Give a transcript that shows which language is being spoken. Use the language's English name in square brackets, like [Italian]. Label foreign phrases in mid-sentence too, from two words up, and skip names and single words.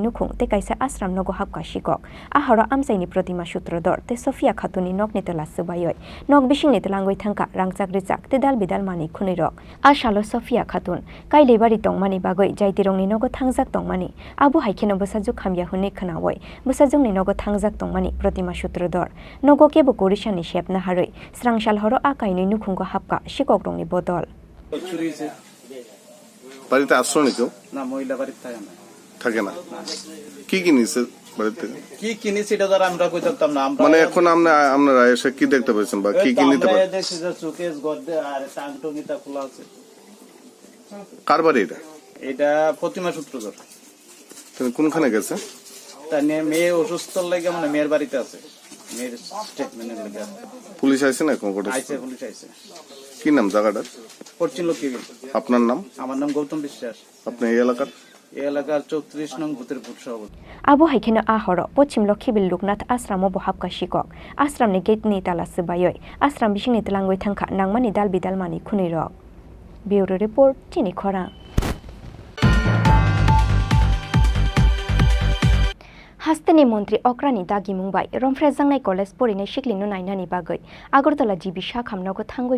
[Kok Borok] nukhung te kaisa asram nogo hapka shikok a horo amsaini protima sutrodor te Sofia Khatuni nokni tela subayoi nok bishingni telangoi thangka rangchak rijak te dal bidal mani khunui rok a shalo Sofia Khatun kai lebari tongmani bagoi jaitirongni nogo thangjak tongmani abo haikeno busaju khamya hune khnaoi busajungni nogo thangjak tongmani protima sutrodor nogo kebo korishani shepna haroi srangshal horo a kaini nukhungo hapka shikok rongni bodol [Bangla] বাড়িতে আসছো নাকি না মহিলা বাড়িতে থাকে না কি কিনেছে বাড়িতে কি কিনেছে এটা ধর আমরা কই থাকতাম না আমরা মানে এখন আপনারা এসে কি দেখতে পাচ্ছেন বা কি কিনতে পারেন আমরা দেখছি যে শোকেস গদ্দে আর টাংটুকিটা খোলা আছে কার বাড়ি এটা এটা প্রতিমা সূত্রধর তুমি কোনখানে গেছে তার মেয়ে অসুস্থ লাগে মানে মেয়ের বাড়িতে আছে মেয়ের স্টেটমেন্টের লাগে পুলিশ আইছে না কোন কোটা আইছে পুলিশ আইছে কি নাম জায়গাটার পশ্চিম লক্ষ্মীবিল আপনার নাম আমার নাম গৌতম বিশ্বাস আপনি এই এলাকার 34 নং বুথের বুথ সভাপতি [Kok Borok] abo haikeno a horo pochim lokhibil luknath asramo bohapka shikok asramni gate ni tala subayoi asram bishingni telangoi thangkha nangmani dal bidal mani khunui rok [English] bureau report [Kok Borok] Chini Khorang Hasteni Montri Okrani Dagi Mumbai Romfrejangnai College Porine Shiklino Nainani Bagoi Agartala GB Shakhamnogo Thangoi